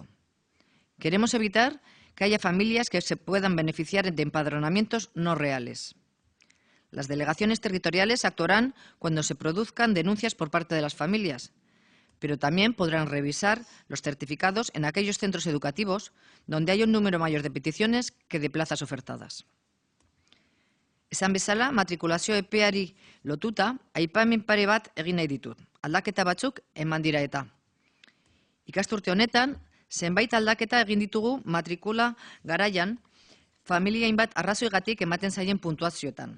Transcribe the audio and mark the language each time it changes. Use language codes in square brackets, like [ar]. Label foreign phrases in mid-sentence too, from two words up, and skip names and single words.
[es] Queremos evitar que haya familias que se puedan beneficiar de empadronamientos no reales. Las delegaciones territoriales actuarán cuando se produzcan denuncias por parte de las familias, pero también podrán revisar los certificados en aquellos centros educativos donde hay un número mayor de peticiones que de plazas ofertadas. [eu] Esan bezala, matrikulazio epeari lotuta, aipamen pare bat egin nahi ditut. Aldaketa batzuk eman dira eta. Ikasturte honetan, zenbait aldaketa egin ditugu matrikula garaian, familia hainbat arrazoigatik ematen zaien puntuazioetan.